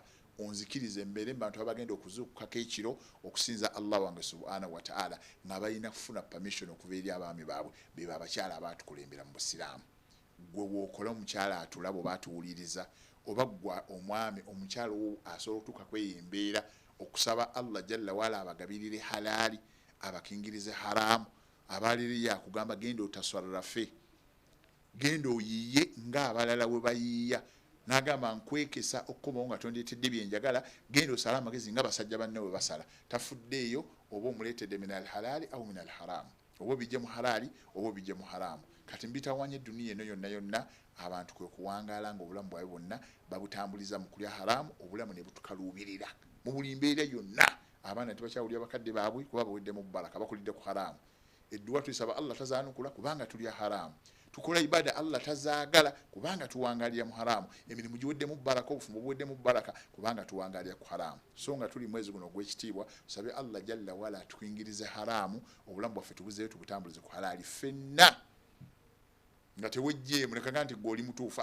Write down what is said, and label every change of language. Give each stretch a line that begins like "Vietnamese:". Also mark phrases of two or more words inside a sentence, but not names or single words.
Ganda: onzikirize mbere mu bantu abagenda okuzuukukako ekiro okusinza Allah wange
Arabic: سبحانه وتعالى
Ganda: nga balina kufuna permission okuva eri abaami baabwe be abakyala abaatukulembera mu busiraamu gwe wookola omukyala atulaba oba atuwuliriza oba gwa omwami omukyala wo asobola okutuuka kweyembeera okusaba Allah
Arabic: جل وعلا
Ganda: abagabirire halaali abakingirize haramu abaliriye akugamba genda otaswarrafe genda oyiye ng'abalala we bayiiya n'agamba nkwekesa okkomawo nga tondeetedde byenjagala genda osala amagezi nga basajja banne we basala tafuddeeyo oba omuleetedde
Arabic: من الحلال أو من الحرام
Ganda: oba bijje mu halaali oba bijje mu haramu kati mbitawanya eduniya eno yonna yonna abantu kwe kuwangaala nga obulamu bwabwe bwonna babutambuliza mu kulya haramu obulamu ne butukaluubirira mu buli mbeera yonna abaana tebakyawulira bakadde baabwe kuba baweddemu baraka bakulidde ku haramu edduwa tuyisaba Allah tazaanukula kubanga tulya haramu tukola ibada Allah tazaagala kubanga tuwangalira mu haramu emirimu giweddemu baraka obufumbo buweddemu baraka kubanga tuwangalira ku haramu so nga tuli mwezi guno gw'ekitiibwa tusabe Allah
Arabic: جل وعلا
Ganda: tukingirize haramu obulamu bwaffe tubuzeeyo tubutambulize ku halaali ffenna nga tewejje mulekaga nti gwe oli mutuufu